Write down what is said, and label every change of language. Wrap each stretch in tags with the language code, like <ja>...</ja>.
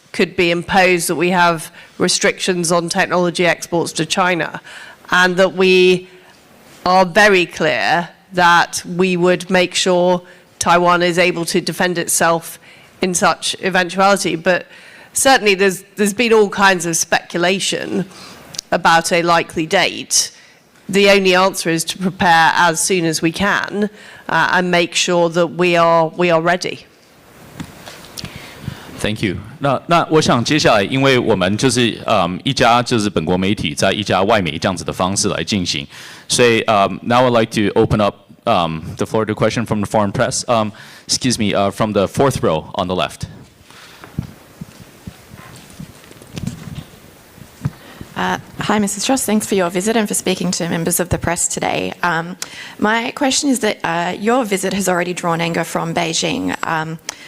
<en>could be imposed, that we have restrictions on technology exports to China, and that we are very clear that we would make sure Taiwan is able to defend itself in such eventuality. But certainly there's been all kinds of speculation about a likely date. The only answer is to prepare as soon as we can and make sure that we are ready. Thank you.</en> <zh>那我想接下来，因为我们就是一家就是本国媒体在一家外媒这样子的方式来进行，所以</zh> <en>now I'd like to open up the floor to question from the foreign press. Excuse me, from the fourth row on the left. Hi, Mrs. Strauss. Thanks for your visit and for speaking to members of the press today. My question is that your visit has already drawn anger from Beijing.</en>